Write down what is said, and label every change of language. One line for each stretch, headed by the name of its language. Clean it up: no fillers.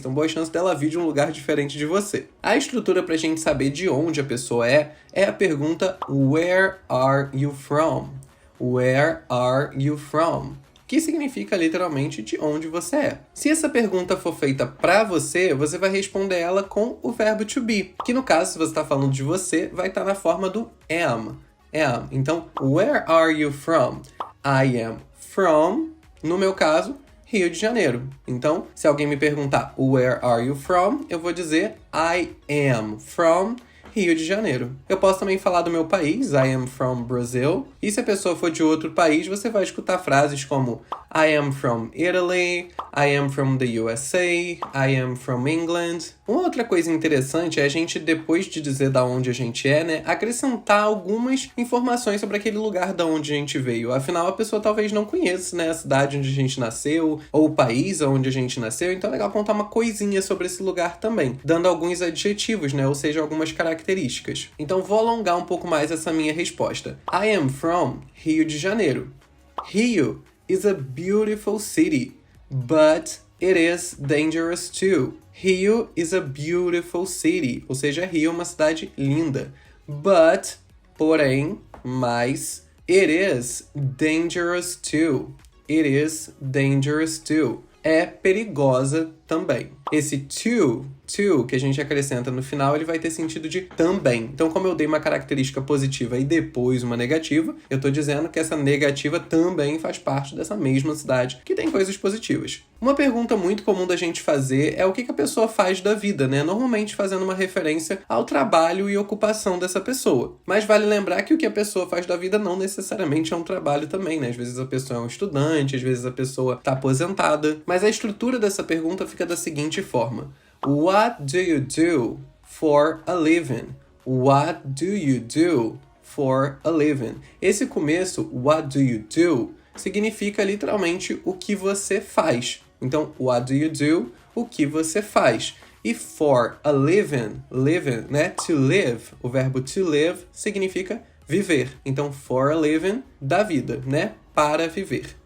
Portuguese: Então, boa chance dela vir de um lugar diferente de você. A estrutura para a gente saber de onde a pessoa é a pergunta
English: Where are you from? Where are you from?
Portuguese: Que significa literalmente de onde você é. Se essa pergunta for feita para você, você vai responder ela com o verbo to be, que no caso, se você está falando de você, vai estar na forma do am. Então,
English: where are you from? I am from,
Portuguese: no meu caso,
English: Rio de Janeiro.
Portuguese: Então, se alguém me perguntar
English: where are you from,
Portuguese: eu vou dizer
English: I am from Rio de Janeiro.
Portuguese: Eu posso também falar do meu país,
English: I am from Brazil.
Portuguese: E se a pessoa for de outro país, você vai escutar frases como
English: I am from Italy, I am from the USA, I am from England.
Portuguese: Uma outra coisa interessante é a gente, depois de dizer da onde a gente é, né, acrescentar algumas informações sobre aquele lugar da onde a gente veio. Afinal, a pessoa talvez não conheça, né, a cidade onde a gente nasceu, ou o país onde a gente nasceu, então é legal contar uma coisinha sobre esse lugar também, dando alguns adjetivos, né, ou seja, algumas características. Então vou alongar um pouco mais essa minha resposta.
English: I am from Rio de Janeiro. Rio is a beautiful city, but it is dangerous too. Rio is a beautiful city,
Portuguese: ou seja, Rio é uma cidade linda.
English: But,
Portuguese: porém,
English: it is dangerous too. It is dangerous too.
Portuguese: é perigosa também. Esse to que a gente acrescenta no final, ele vai ter sentido de também. Então, como eu dei uma característica positiva e depois uma negativa, eu tô dizendo que essa negativa também faz parte dessa mesma cidade, que tem coisas positivas. Uma pergunta muito comum da gente fazer é o que a pessoa faz da vida, né? Normalmente fazendo uma referência ao trabalho e ocupação dessa pessoa. Mas vale lembrar que o que a pessoa faz da vida não necessariamente é um trabalho também, né? Às vezes a pessoa é um estudante, às vezes a pessoa tá aposentada. Mas a estrutura dessa pergunta fica da seguinte forma:
English: What do you do for a living? What do you do for a living?
Portuguese: Esse começo,
English: what do you do,
Portuguese: significa literalmente o que você faz. Então,
English: what do you do?
Portuguese: O que você faz. E
English: for a living,
Portuguese: né?
English: To live,
Portuguese: o verbo
English: to live
Portuguese: significa viver. Então,
English: for a living,
Portuguese: da vida, né? Para viver.